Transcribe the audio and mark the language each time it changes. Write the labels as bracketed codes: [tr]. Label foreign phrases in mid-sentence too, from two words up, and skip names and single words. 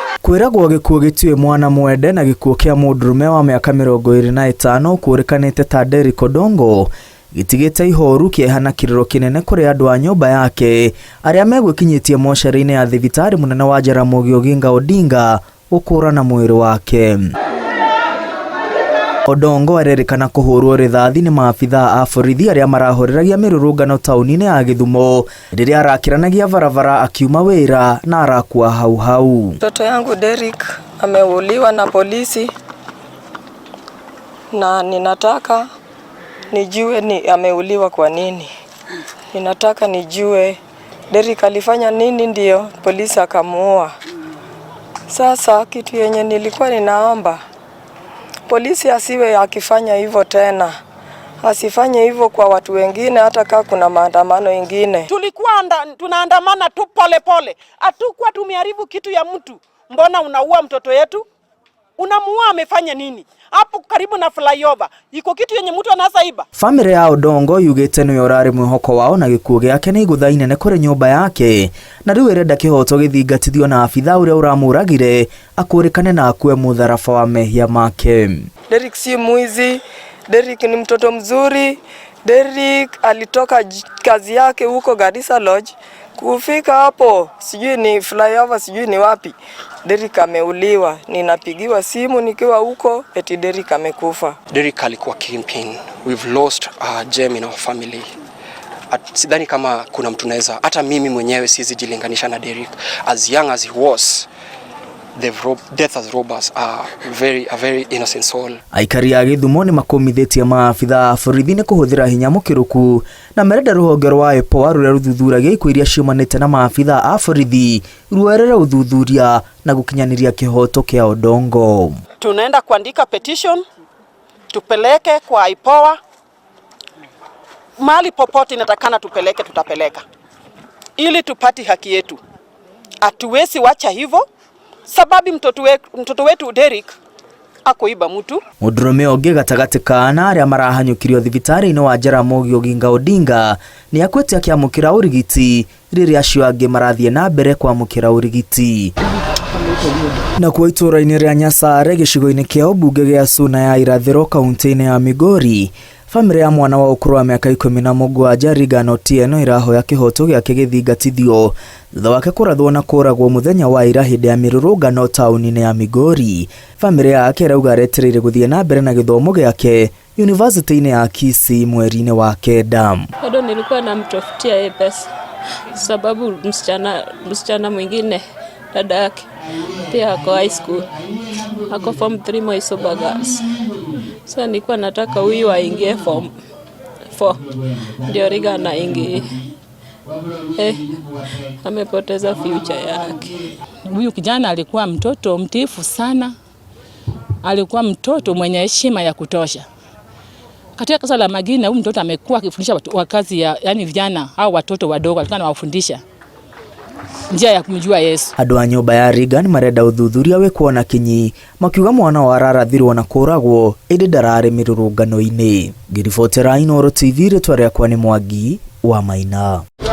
[ki] Kwiragwo gikuo gitue mwana mwende na gikuo kia mũndũrũme wa miaka 25 kũrĩkanĩte ta Derrick Odongo gitigĩte ihoru kĩehana kiriro kinene kuri andu a nyumba yake aria megwikinyĩtie mocarĩ-inĩ ya thibitarĩ munene wa Jaramogi Oginga Odinga gũkũrana mwĩrĩ wake. Odongo arerikana kuhurwo rithathi ni maafitha a borithi aria marahoreragia mĩrũrũngano taũni-inĩ ya Githumo rĩrĩa arakiranagia barabara akiuma wĩra na arakua hau. [sw] Mtoto yangu Derrick ameuliwa na polisi na ninataka nijue ni ameuliwa kwa nini. Ninataka nijue Derrick alifanya nini ndio polisi akamuua. Sasa kitu yenye nilikuwa ninaomba polisi asiwe akifanya hivyo tena. Asifanye hivyo kwa watu wengine hata kama kuna maandamano mengine. Tulikuwa tunaandamana tu pole pole. Hatukuwa tumeharibu kitu ya mtu. Mbona unaua mtoto yetu? Unamuua amefanya nini? Hapo karibu na flyover. Iko kitu yenye mtu anasaiba. [ki] Family ya Odongo yugite no yorari mwihoko wao na gikuo giake ni igutha inene kuri nyumba yake. Na riu irenda kihoto githingatithio na afitha uria uramuragire akurikane na akue mutharafa wa mehia make. [sw] Derrick si mwizi. Derrick ni mtoto mzuri. Derrick alitoka kazi yake huko Garissa Lodge. Kufika hapo sijui ni flyover sijui ni wapi. Derrick ameuliwa. Ninapigiwa simu nikiwa huko eti Derrick amekufa. Derrick alikuwa kingpin. [en] We've lost a gem in our family. [sw] Sidhani kama kuna mtu naweza, hata mimi mwenyewe siwezi jilinganisha na Derrick. [en] As young as he was, death as robbers are a very innocent soul. [ki] Aikari ya Githumo ni makomithetie maafitha a borithi ni kuhuthira hinya mukiruku na merenda ruhonge rwa EPOA ruria ruthuthuragia ikuo iria ciumanite na maafitha a borithi ruerere uthuthuria na gukinyaniria kihoto kia Odongo. [sw] Tunaenda kuandika petition tupeleke kwa EPOA. Mahali popote inatakana tupeleke tutapeleka ili tupati haki yetu. Hatuwezi wacha hivyo sababu mtoto wetu Derrick akoiba mtu. [ki] Mũndũrũme ũngĩ gatagati kana aria marahanyũkirio thibitarĩ-inĩ wa Jaramogi Oginga Odinga ni akwĩte akiamũkĩra ũrigiti rĩrĩa acio angĩ marathie na mbere kwamũkĩra ũrigiti. Na kwa itũra-inĩ rĩa Nyasare gĩcigo-inĩ kĩa ũmbunge gĩa Suna ya irathĩro kaunti-inĩ ya Migori, family ya mwana wa ũkũrũ wa miaka 17 Regan Otieno irahoya kihoto giake githingatithio thutha wake kurathwo na kũragwo muthenya wa ira hĩndĩ ya mĩrũrũngano taũni-inĩ ya Migori. Family yake rauga aretereire guthie na mbere na gĩthomo gĩake university-inĩ ya Kisumu mweri-inĩ wa kenda. [sw] Bado nilikuwa namtafutia pesa sababu msichana mwingine dada yake pia ako [en] high school, [sw] ako form 3 Saba girls. Sasa nilikuwa nataka huyu aingie form 4 ndio Regan aingie. Amepoteza future yake. Huyu kijana alikuwa mtoto mtiifu sana. Alikuwa mtoto mwenye heshima ya kutosha. Katika kasa la Magina huyu mtoto amekuwa akifundisha wakazi yani vijana au watoto wadogo, alikuwa anawafundisha njia ya kumjua Yesu. [ki] Andũ a nyũmba ya Regan marenda uthuthuria wĩkwo na kinyi makiuga mwana wa ararathirwo na kũragwo ĩndĩ ndararĩ mĩrũrũngano-inĩ. Ngĩribotera Inooro TV rĩtwa rĩakwa nĩ Mwangi wa Maina.